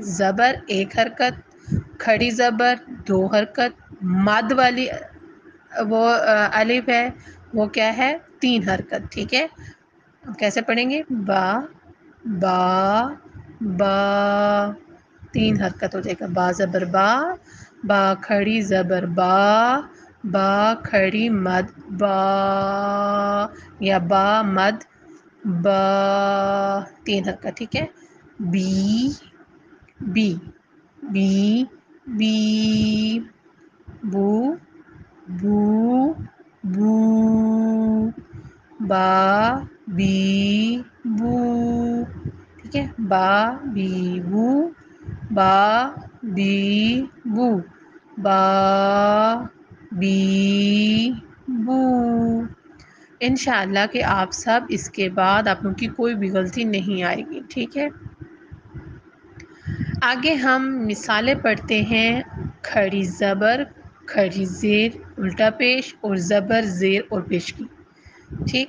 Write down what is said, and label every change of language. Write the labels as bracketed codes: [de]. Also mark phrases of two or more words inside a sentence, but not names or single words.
[ur] زبر ایک حرکت، کھڑی زبر دو حرکت، مد والی وہ الف ہے وہ کیا ہے؟ تین حرکت، ٹھیک ہے۔ کیسے پڑھیں گے؟ [ar] با، با، با، [ur] تین حرکت ہو جائے گا، با زبر با، با کھڑی زبر با، با کھڑی مد با، یا با مد با، تین حرکت، ٹھیک ہے۔ [ar] بی، بی، بی، بی، بو، بو، بو، با، بی، بو، [ur] ٹھیک ہے۔ [ar] با، بی، بو، با، بی، بو، با، بی، بو۔ [ur] انشاءاللہ کہ آپ سب اس کے بعد آپ لوگوں کی کوئی بھی غلطی نہیں آئے گی، ٹھیک ہے۔ آگے ہم مثالیں پڑھتے ہیں کھڑی زبر، کھڑی زیر، الٹا پیش اور زبر زیر اور پیش کی، ٹھیک۔